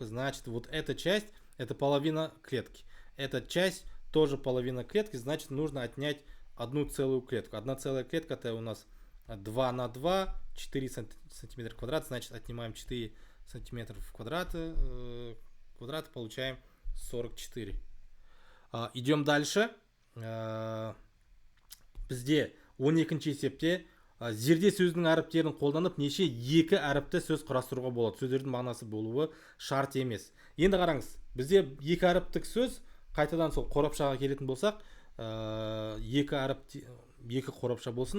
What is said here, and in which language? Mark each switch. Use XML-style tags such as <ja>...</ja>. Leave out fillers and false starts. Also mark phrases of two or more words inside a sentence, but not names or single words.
<ru>Значит, вот эта часть это половина клетки. Эта часть тоже половина клетки, значит, нужно отнять одну целую клетку. Одна целая клетка это у нас 2 на 2, 4 сантиметра квадрат, значит, отнимаем 4 сантиметра в квадраты, получаем 44. Идем дальше.</ru> <kk>Бізде 12-ші есепте зерде сөзінің әріптерін қолданып неше екі әріпті сөз құрастыруға болады. Сөздердің мағынасы болуы шарт емес. Енді қараңыз, бізде екі әріптік сөз, қайтадан сол қорапшаға келетін болсақ, екі қорапша болсын.</kk>